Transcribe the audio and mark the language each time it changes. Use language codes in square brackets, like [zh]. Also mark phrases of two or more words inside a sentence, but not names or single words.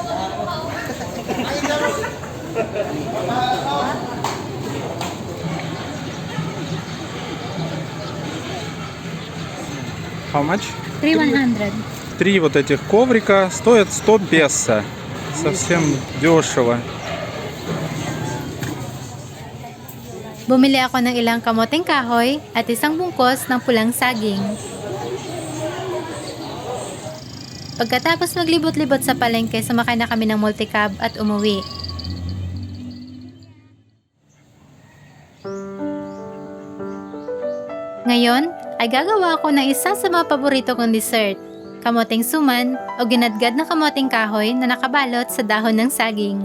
[en] How much? 3,100. [ru] 3 вот этих коврика стоят 100 песо. Совсем дешево. [tl] Bumili ako ng ilang kamoteng kahoy at isang bungkos ng pulang saging. Pagkatapos maglibot-libot sa palengke, sumakay na kami ng multicab at umuwi. Ngayon, ay gagawa ako ng isa sa mga paborito kong dessert, kamoteng suman o ginadgad na kamoteng kahoy na nakabalot sa dahon ng saging.